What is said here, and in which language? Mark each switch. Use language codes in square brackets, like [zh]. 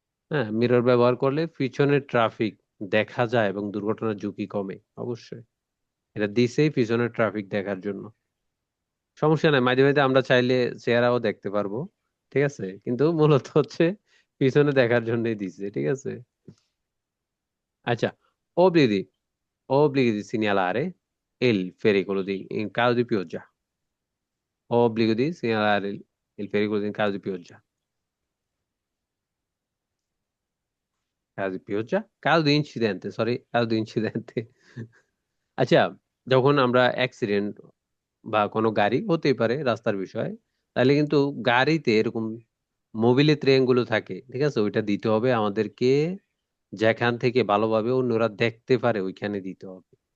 [bn] হ্যাঁ, মিরর ব্যবহার করলে পিছনের ট্রাফিক দেখা যায় এবং দুর্ঘটনার ঝুঁকি কমে অবশ্যই। এটা দিছেই পিছনের ট্রাফিক দেখার জন্য। সমস্যা নাই, মাঝে মাঝে আমরা চাইলে চেহারাও দেখতে পারবো, ঠিক আছে, কিন্তু মূলত হচ্ছে পিছনে দেখার জন্যই দিছে, ঠিক আছে। [it] আচ্ছা, obblighi obblighi di segnalare il pericolo in caso di pioggia. Obbligo di segnalare il pericolo in caso di pioggia. Caso di pioggia? Caso di incidente, [en] sorry, [it] caso di incidente. [bn] আচ্ছা, যখন আমরা অ্যাক্সিডেন্ট বা কোনো গাড়ি হতেই পারে রাস্তার বিষয়, তাহলে কিন্তু গাড়িতে এরকম মোবিলে ট্রেনগুলো থাকে, ঠিক আছে, ওইটা দিতে হবে আমাদেরকে, যেখান থেকে ভালোভাবে অন্যরা দেখতে পারে ওইখানে দিতে হবে।